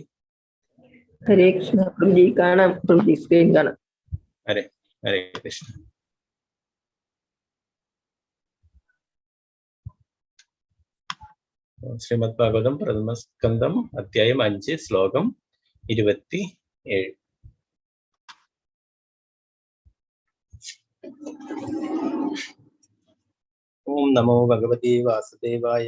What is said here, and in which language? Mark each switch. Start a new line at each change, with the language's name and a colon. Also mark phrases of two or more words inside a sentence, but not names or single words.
Hindi: हरे कृष्ण प्रभु जी
Malayalam: കാണാം, പ്രഭു ജി സ്ക്രീൻ കാണാം.
Sanskrit: हरे हरे कृष्ण.
Malayalam: ശ്രീമദ് ഭാഗവതം പ്രഥമ സ്കന്ധം അധ്യായം 5 ശ്ലോകം 27.
Sanskrit: ഓം നമോ ഭഗവതേ വാസുദേവായ.